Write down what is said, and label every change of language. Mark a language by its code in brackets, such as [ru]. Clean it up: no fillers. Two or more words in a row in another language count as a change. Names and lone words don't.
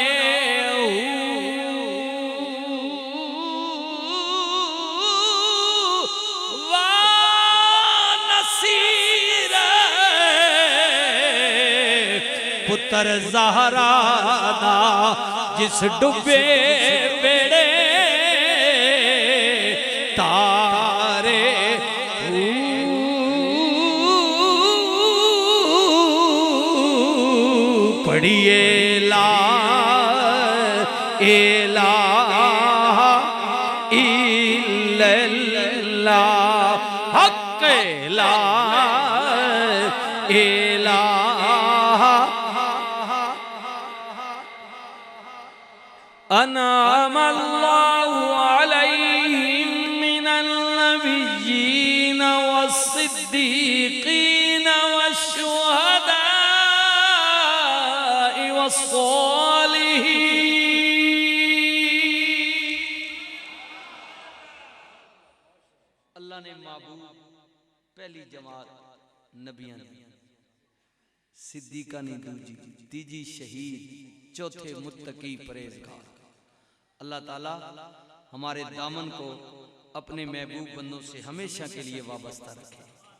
[pa] پتر زہرا دا جس ڈبے بیڑے تارے. پڑھیے [ar] لا إله إلا الله حق لا إله. أنعم الله عليهم من النبيين والصديقين والشهداء والصالحين. [pa] اللہ نے محبوب پہلی جماعت نبیاں دی، صدیقہ نے دوجی، تیجی شہید, چوتھے متقی پرہیزگار. [ur] اللہ تعالیٰ ہمارے دامن کو اپنے محبوب بندوں سے ہمیشہ کے لیے وابستہ رکھے.